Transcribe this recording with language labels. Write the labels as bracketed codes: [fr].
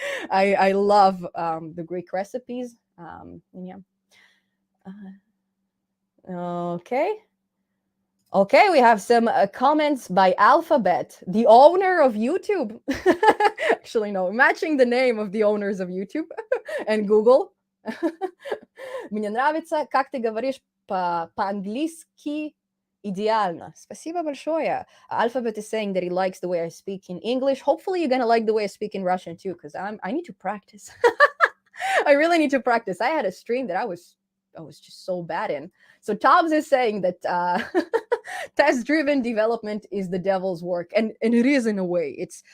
[en] I love the Greek recipes. Yeah. Okay. Okay, we have some comments by Alphabet, the owner of YouTube. Actually, no, matching the name of the owners of YouTube and Google. [ru] Мне нравится, как ты говоришь по-английски идеально. Спасибо большое. [en] Alphabet is saying that he likes the way I speak in English. Hopefully you're going to like the way I speak in Russian too, because I need to practice. I really need to practice. I had a stream that I was just so bad in. So Tobbs is saying that test-driven development is the devil's work, and it is in a way.